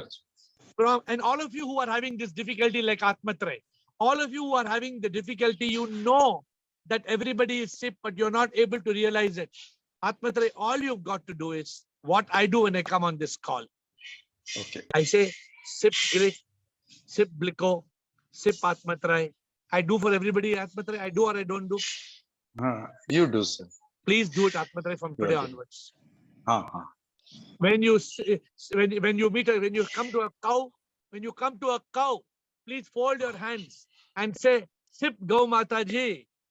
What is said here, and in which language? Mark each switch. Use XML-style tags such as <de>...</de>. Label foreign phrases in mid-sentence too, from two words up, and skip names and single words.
<en>And all of you who are having this difficulty, like Atmatraya, all of you who are having the difficulty, you know that everybody is sick, but you're not able to realize it. Atmatraya, all you've got to do is what I do when I come on this call. Okay. I say, sip Girish, sip Bliko, sip Atmatraya. I do for everybody, Atmatraya. I do or I don't do. You do, sir. Please do it, Atmatraya, from today onwards. When you come to a cow, please fold your hands and say, sip Gau Mataji.</en>